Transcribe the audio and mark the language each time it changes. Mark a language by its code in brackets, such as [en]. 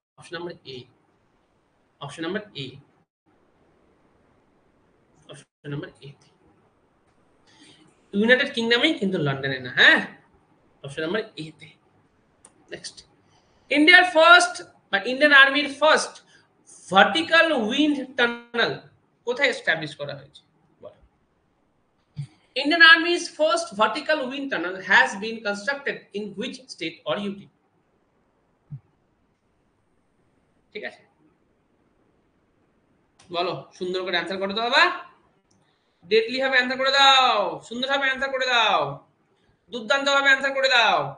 [bn] Option number A, option number A, option number A, United কিংডমে কিন্তু লন্ডনে না, হ্যাঁ, অপশন নাম্বার এ তে। নেক্সট, ইন্ডিয়ার ফার্স্ট বা ইন্ডিয়ান আর্মির ফার্স্ট ভার্টিক্যাল উইন্ড টানেল কোথায় এস্টাবলিশ করা হয়েছে? [en] Indian Army's first vertical wind tunnel has been constructed in which state or UT? [bn] ঠিক আছে, বলো, সুন্দর করে অ্যান্সার করে দাও বাবা, ডেটলি ভাবে অ্যান্সার করে দাও, সুন্দর ভাবে অ্যান্সার করে দাও, দুর্দান্ত ভাবে অ্যান্সার করে দাও।